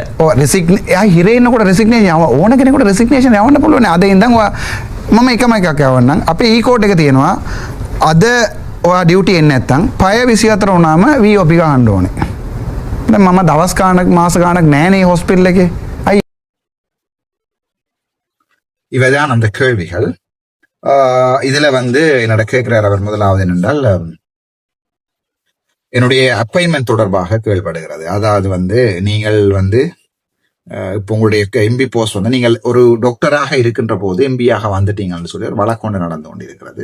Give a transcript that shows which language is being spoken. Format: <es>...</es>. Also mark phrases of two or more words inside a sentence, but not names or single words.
<si>ඔව් එයා හිරේ ඉන්නකොට රෙසිග්නේෂන් ඕන කෙනෙකුට රෙසිග්නේෂන් යවන්න පුළුවන්. අද ඉඳන් මම එකම එකක් යවන්නම්. අපේ ඊ කෝඩ් එක තියෙනවා. අද ඔයා ඩියුටි එන්නේ නැත්තම් පය 24 වුණාම VOP ගන්න ඕනේ. දැන් මම දවස් ගාණක් මාස ගාණක් නෑනේ හොස්පිටල් එකේ.</si> <ta>இவைதான் அந்த கேள்விகள். இதுல என்னோட கேட்கிறார் அவர். முதலாவது என்னென்றால் என்னுடைய அப்பாயின்மெண்ட் தொடர்பாக கேள்விப்படுகிறது. அதாவது நீங்கள் இப்போ உங்களுடைய எம்பி போஸ்ட் நீங்கள் ஒரு டாக்டராக இருக்கின்ற போது எம்பியாக வந்துட்டீங்கன்னு சொல்லி ஒரு வழக்கு ஒன்று நடந்து கொண்டிருக்கிறது.</ta>